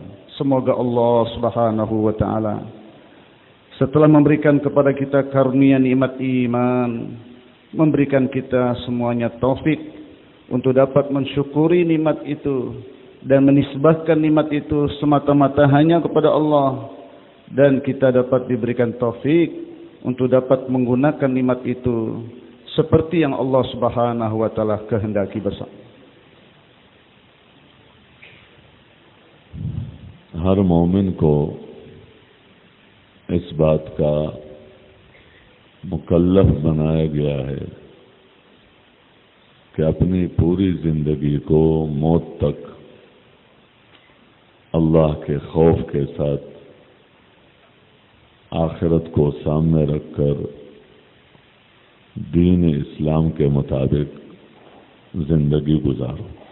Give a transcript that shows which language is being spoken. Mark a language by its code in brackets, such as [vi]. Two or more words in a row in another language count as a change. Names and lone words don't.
[id] Semoga Allah [ar] سبحانه وتعالى [id] setelah memberikan kepada kita karunia nikmat iman, memberikan kita semuanya taufik untuk dapat mensyukuri nikmat itu dan menisbahkan nikmat itu semata-mata hanya kepada Allah, dan kita dapat diberikan taufik untuk dapat menggunakan nikmat itu seperti yang Allah [ar] سبحانه وتعالى [id] kehendaki bersama. [ur] ہر مومن کو اس بات کا مکلف بنایا گیا ہے کہ اپنی پوری زندگی کو موت تک اللہ کے خوف کے ساتھ آخرت کو سامنے رکھ کر دین اسلام کے مطابق زندگی گزارو.